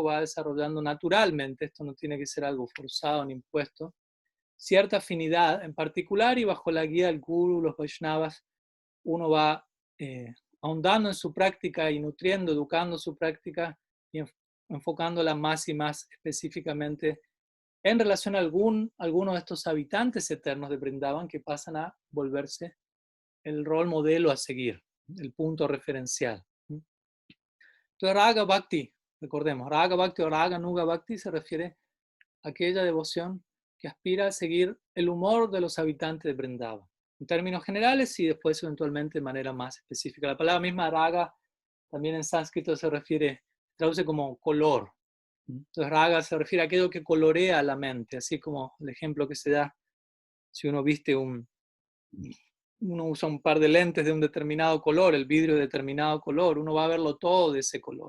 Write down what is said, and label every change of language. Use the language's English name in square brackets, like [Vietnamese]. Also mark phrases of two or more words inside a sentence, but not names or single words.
[Spanish] va desarrollando naturalmente, esto no tiene que ser algo forzado ni impuesto, cierta afinidad en particular, y bajo la guía del Guru, los Vaishnavas, uno va ahondando en su práctica y nutriendo, educando su práctica y enfocándola más y más específicamente en relación a algunos de estos habitantes eternos de Vrindavan que pasan a volverse el rol modelo a seguir, el punto referencial. Entonces, [Sanskrit] Raga Bhakti, [Spanish] recordemos, [Sanskrit] Raga Bhakti [Spanish] o [Sanskrit] Raga Nuga Bhakti [Spanish] se refiere a aquella devoción que aspira a seguir el humor de los habitantes de Vrindavan, en términos generales y después eventualmente de manera más específica. La palabra misma Raga también en sánscrito se refiere, traduce como color. Entonces, raga se refiere a aquello que colorea la mente, así como el ejemplo que se da si uno uno usa un par de lentes de un determinado color, el vidrio de determinado color, uno va a verlo todo de ese color.